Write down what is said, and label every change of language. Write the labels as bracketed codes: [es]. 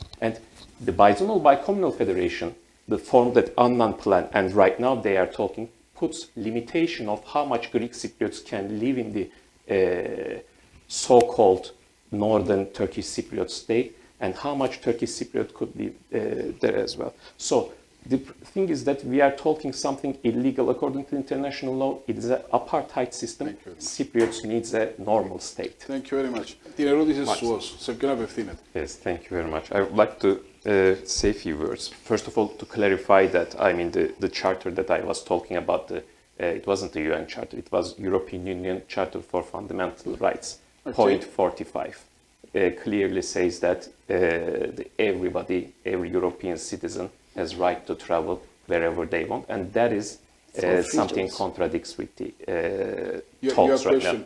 [en] And the bizonal bicommunal federation, the form that Annan planned, and right now they are talking, puts limitation of how much Greek Cypriots can live in the so-called northern Turkish Cypriot state, and how much Turkish Cypriot could be there as well. So the thing is that we are talking something illegal according to international law. It is an apartheid system. Cypriots needs a normal state. Thank you very much. [el] Την ερώτηση σου σε ποιον απευθύνεται? [en] Yes, thank you very much. I would like to say a few words. First of all, to clarify that, I mean, the charter that I was talking about, it wasn't the UN Charter, it was European Union Charter for Fundamental Rights, Okay. point 45. Clearly says that everybody, every European citizen has right to travel wherever they want, and that is something contradicts with the talks right now.